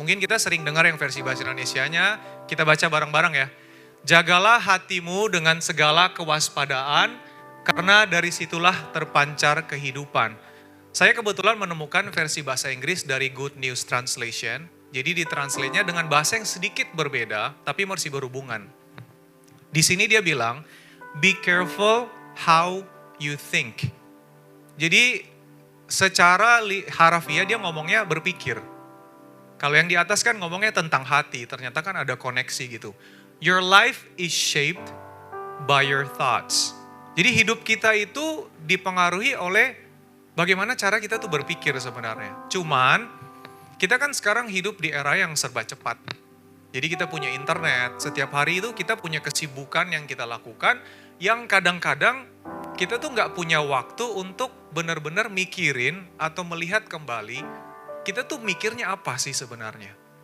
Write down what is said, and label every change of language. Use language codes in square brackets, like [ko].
[id] Mungkin kita sering dengar yang versi bahasa Indonesianya, kita baca bareng-bareng ya. Jagalah hatimu dengan segala kewaspadaan, karena dari situlah terpancar kehidupan. Saya kebetulan menemukan versi bahasa Inggris dari Good News Translation. Jadi ditranslate-nya dengan bahasa yang sedikit berbeda, tapi masih berhubungan. Di sini dia bilang, [en] be careful how you think. [id] Jadi secara harafiah dia ngomongnya berpikir. Kalau yang di atas kan ngomongnya tentang hati, ternyata kan ada koneksi gitu. [en] Your life is shaped by your thoughts. [id] Jadi hidup kita itu dipengaruhi oleh bagaimana cara kita tuh berpikir sebenarnya. Cuman kita kan sekarang hidup di era yang serba cepat. Jadi kita punya internet, setiap hari itu kita punya kesibukan yang kita lakukan, yang kadang-kadang kita tuh nggak punya waktu untuk benar-benar mikirin atau melihat kembali, kita tuh mikirnya apa sih sebenarnya.